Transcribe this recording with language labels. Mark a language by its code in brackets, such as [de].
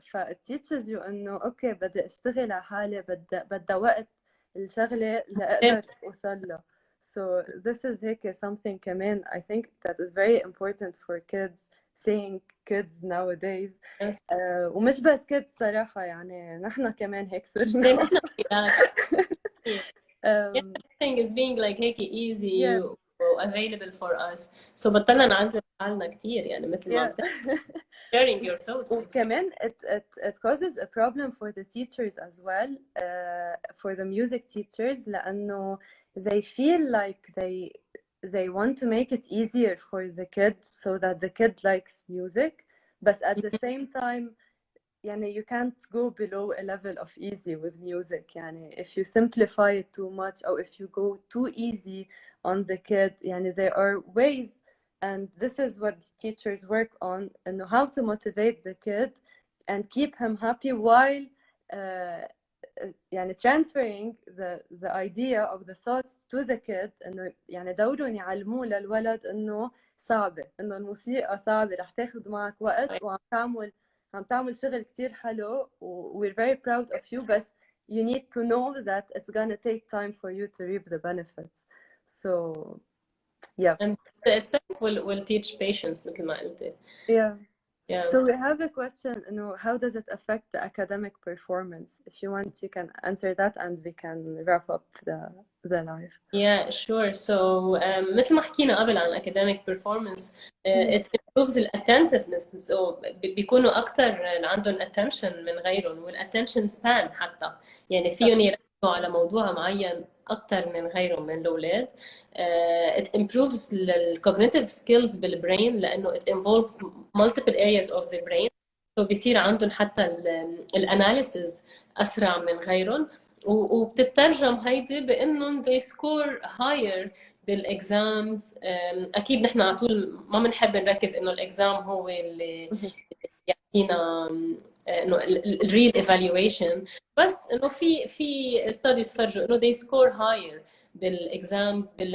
[en] it teaches you [ar] إنه أوكي بدي أشتغل على حالي، بدي وقت الشغلة لأقدر أوصل له. [en] So this is هيك something كمان I think that is very important for kids, seeing kids nowadays. Yes. [ar] ومش بس كده صراحة، يعني نحن كمان هيك صرنا. [en] نحن everything is being like هيك easy available for us. [ar] So بطلنا نعذب حالنا كتير، يعني مثل ما عم [en] sharing your thoughts. وكمان it causes a problem for the teachers as well, for the music teachers، لأنه they feel like they want to make it easier for the kid so that the kid likes music, but at the same time يعني you can't go below a level of easy with music. يعني if you simplify it too much or if you go too easy on the kid، يعني there are ways, and this is what teachers work on, إنه how to motivate the kid and keep him happy while يعني transferring the idea of the thoughts to the kid. [ar] إنه يعني دورهم يعلموه للولد إنه صعبة، إنه الموسيقى صعبة، رح تاخد معك وقت، وعم تعمل شغل كتير حلو [en] we're very proud of you، [ar] بس [en] you need to know that it's gonna take time for you to reap the benefits. So yeah. And itself will teach patience [ar] مثل ما قلتي. [en] Yeah. Yeah. So we have a question, you know, how does it affect the academic performance? If you want, you can answer that and we can wrap up the live. Yeah, sure. So مثل ما حكينا قبل عن academic performance, it improves the attentiveness. [ar] So بيكونوا أكتر عندهم attention من غيرهم، والattention span حتى، يعني فيهم يركزوا على موضوع معين أكتر من غيرهم من الأولاد. [en] It improves the cognitive skills بالبرين، لأنه it involves multiple areas of the brain. [ar] So بيصير عندهم حتى الاناليسز أسرع من غيرهم، وبتترجم هيدي بانهم [en] they score higher [ar] بالاكزامز. اكيد نحن على طول ما بنحب نركز انه الاكزام هو اللي يعطينا انه الريل ايفالويشن، بس انه في ستاديز فرجوا انه [en] they score higher [ar] بالاكزامز.